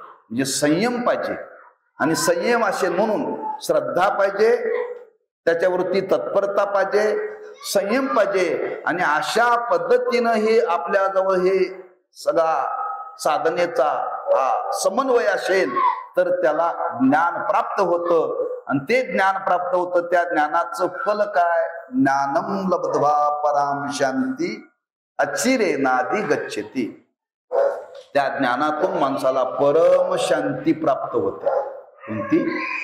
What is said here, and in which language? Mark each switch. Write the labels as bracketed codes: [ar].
[mr] म्हणजे संयम पाहिजे. आणि संयम असेल म्हणून श्रद्धा पाहिजे, त्याच्यावरती तत्परता पाहिजे, संयम पाहिजे. आणि अशा पद्धतीनं हे आपल्याजवळ हे सगळा साधनेचा समन्वय असेल तर त्याला ज्ञान प्राप्त होतं. आणि ते ज्ञान प्राप्त होतं, त्या ज्ञानाचं फल काय? [sa] ज्ञानम लब्ध्वा पराम शांती अचिरेनादि गच्छति. [mr] त्या ज्ञानातून माणसाला परम शांती प्राप्त होते. कोणती?